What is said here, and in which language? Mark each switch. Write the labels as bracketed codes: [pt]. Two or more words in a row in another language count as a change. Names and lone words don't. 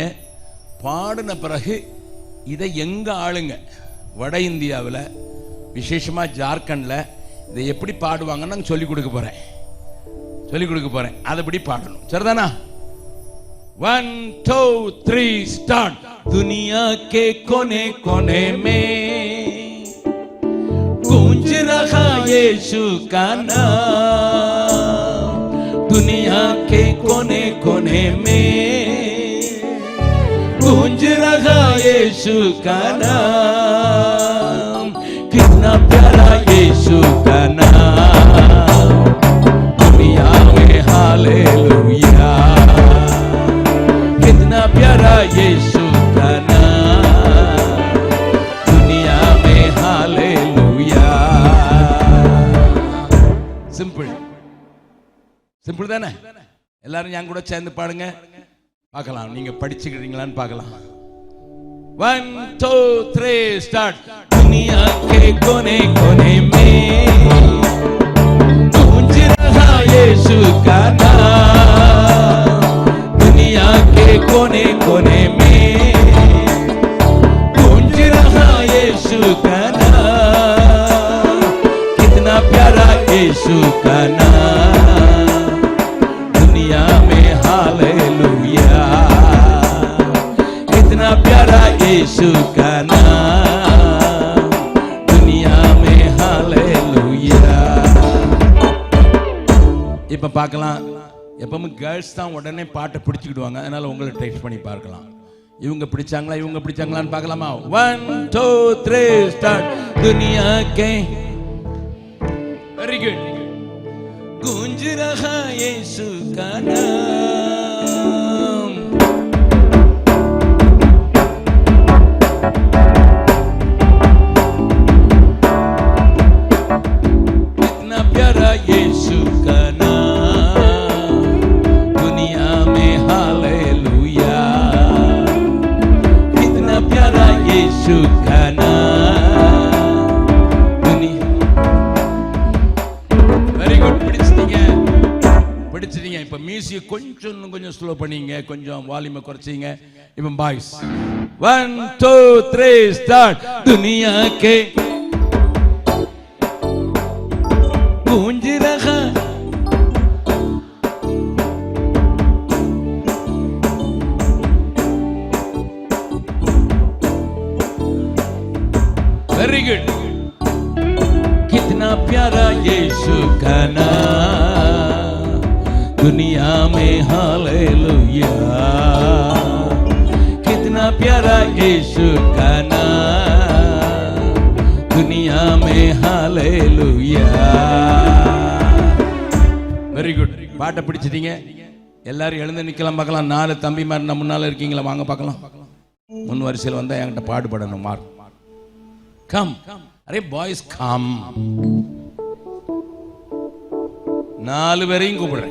[ta] பாடின பிறகு இதை எங்க ஆளுங்க வட இந்தியாவில், விசேஷமா ஜார்க்கண்டில் இதை எப்படி பாடுவாங்கன்னு நான் சொல்லிக் கொடுக்க போறேன். அதுபடி பாடணும். சரிதானா? 1 2 3 ஸ்டார்ட். [hi] दुनिया के कोने कोने में गूंज रहा यीशु का नाम. दुनिया के कोने कोने में गूंज रहा यीशु का नाम. कितना प्यारा यीशु का नाम, दुनिया में हालेलुया. कितना प्यारा यीशु का नाम, दुनिया में हालेलुया. [ta] சிம்பிள் தானே? எல்லாரும் என் கூட சேர்ந்து பாடுங்க பார்க்கலாம். நீங்க படிச்சுக்கிறீங்களான்னு பார்க்கலாம். 1 2 3 स्टार्ट. [hi] दुनिया के कोने कोने में गूंज रहा यीशु का नाम. दुनिया के कोने कोने में गूंज रहा यीशु का नाम. कितना प्यारा यीशु का नाम, दुनिया में हालेलुया. कितना प्यारा यीशु का नाम, दुनिया में हालेलुया. [ta] இப்ப பார்க்கலாம். எப்பவும் கேர்ள்ஸ் தான் உடனே பாட்டை பிடிச்சுக்கிடுவாங்க. அதனால உங்களை டெஸ்ட் பண்ணி பார்க்கலாம். இவங்க பிடிச்சாங்களான்னு பார்க்கலாமா? 1 2 3 ஸ்டார்ட். [hi] दुनिया के [en] very good. [hi] गूंज रहा यीशु का नाम. कितना प्यारा यीशु का नाम, दुनिया में हालेलुया. कितना प्यारा यीशु का नाम, दुनिया. [en] very good. [ta] பிடிச்சிட்டீங்க. இப்ப மியூசிக் கொஞ்சம் ஸ்லோ பண்ணீங்க, கொஞ்சம் வால்யூமை குறைச்சிங்க. இப்ப பாய்ஸ் 1 2 3 ஸ்டார்ட். [hi] दुनिया के गूंज रहा. [en] very good. [hi] कितना प्यारा यीशु का नाम, दुनिया में हालेलुया. कितना प्यारा यीशु का नाम, दुनिया में हालेलुया. [en] very good. [ta] பாட்டை பிடிச்சிட்டீங்க. எல்லாரும் எழுந்து நிக்கலாம் பார்க்கலாம். 4 தம்பிமார் நம்ம முன்னால இருக்கீங்களா? வாங்க பார்க்கலாம். முன் வரிசையில் வந்தா என்கிட்ட பாடுபடணும். [en] Mark come. Are boys come. [ta] 4 பேரையும் கூப்பிடுறேன்.